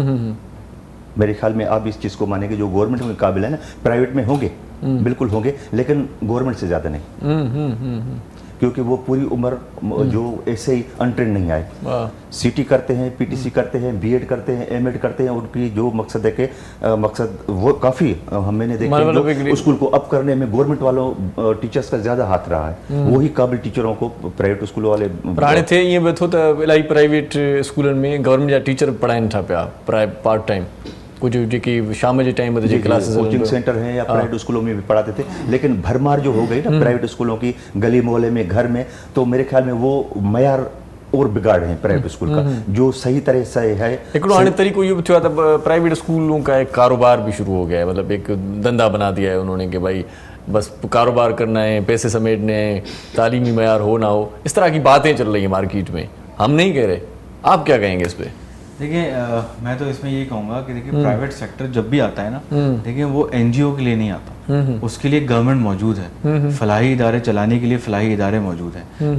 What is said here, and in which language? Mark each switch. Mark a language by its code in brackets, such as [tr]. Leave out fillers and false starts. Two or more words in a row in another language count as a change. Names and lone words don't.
[ur] میرے خیال میں آپ اس چیز کو مانیں گے، جو گورنمنٹ میں قابل ہے نا، پرائیویٹ میں ہوں گے، بالکل ہوں گے، لیکن گورنمنٹ سے زیادہ نہیں، کیونکہ وہ پوری عمر جو ایسے ہی ان ٹرینڈ نہیں آئے، سی ٹی کرتے ہیں، پی ٹی سی کرتے ہیں، بی ایڈ کرتے ہیں، ایم ایڈ کرتے ہیں، ان کی جو مقصد ہے کہ مقصد وہ کافی میں نے دیکھا اسکول کو اپ کرنے میں گورنمنٹ والوں ٹیچرز کا زیادہ ہاتھ رہا ہے، وہی قابل ٹیچروں کو [en] private school [ur] والے [sd] हाणे थे ईअं बि थो त इलाही [en] private schools [sd] में गवर्नमेंट जा टीचर पढ़ाइनि था पिया [en] part time, [sd] कुछ जेकी शाम जे टाइम ते क्लासेस [en] coaching center [ur] ہیں یا [en] private schools [ur] میں بھی پڑھاتے تھے، لیکن بھرمار جو ہو گئی نا [en] private schools [ur] کی گلی محلے میں، گھر میں، تو میرے خیال میں وہ معیار اور بگاڑ ہے [en] private school [ur] کا، جو صحیح طرح سے ہے. [sd] हिकिड़ो हाणे तरीक़ो इहो बि थियो आहे त [en] private schools [ur] کا ایک کاروبار بھی شروع ہو گیا ہے، مطلب ایک دھندا بنا دیا ہے انہوں نے کہ بھائی بس کاروبار کرنا ہے، پیسے سمیٹنے ہیں، تعلیمی معیار ہو نہ ہو، اس طرح کی باتیں چل رہی ہیں مارکیٹ میں. ہم نہیں کہہ رہے، آپ کیا کہیں گے اس پر? دیکھیے میں تو اس میں یہی کہوں گا کہ دیکھیے [en] private sector [ur] جب بھی آتا ہے نا، دیکھیے وہ این جی او کے لیے نہیں آتا، اس کے لیے گورنمنٹ موجود ہے، فلاحی ادارے چلانے کے لیے فلاحی ادارے موجود ہیں.